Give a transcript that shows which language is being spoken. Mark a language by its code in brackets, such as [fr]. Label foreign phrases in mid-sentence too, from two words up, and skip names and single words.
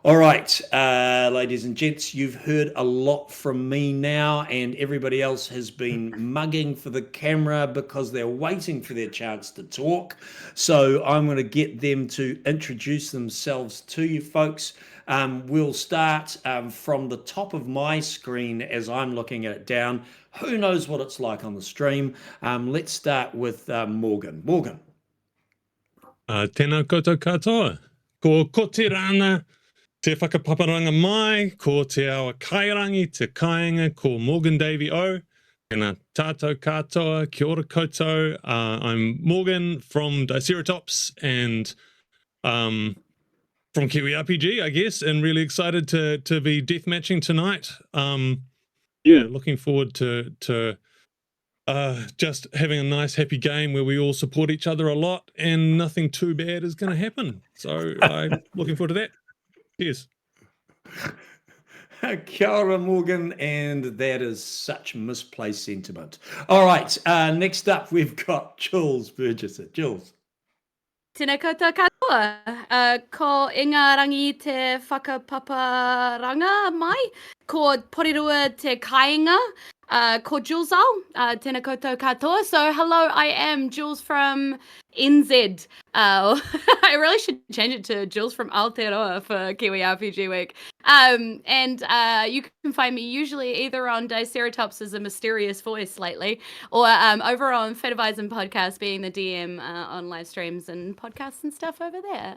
[en] All right, ladies and gents, you've heard a lot from me now, and everybody else has been mugging for the camera because they're waiting for their chance to talk. So I'm going to get them to introduce themselves to you folks. We'll start from the top of my screen as I'm looking at it down. Who knows what it's like on the stream? Let's start with Morgan. Morgan. [mi] Tēnā koutou katoa. Ko Kotirana te whakapaparanga mai, ko te awa kairangi te kāinga, ko Morgan Davey O. Tēnā tātou katoa, kia ora koutou. [en] I'm Morgan from Diceratops and from KiwiRPG, I guess, and really excited to be deathmatching tonight. Looking forward to just having a nice happy game where we all support each other a lot and nothing too bad is going to happen. So I'm looking forward to that. Cheers. [mi] Kia ora, Morgan, [en] and that is such misplaced sentiment. All right, next up we've got Julz Burgess. Julz. [mi] Tēnā koutou katoa. Ko inga rangi te whakapaparanga mai, ko porirua te kāinga, ko Julz au, tēnā koutou katoa. [en] So hello, I am Julz from NZ. I really should change it to Julz from Aotearoa for Kiwi RPG Week. And you can find me usually either on Diceratops as a mysterious voice lately, or over on Fetivism Podcast, being the DM on live streams and podcasts and stuff over there.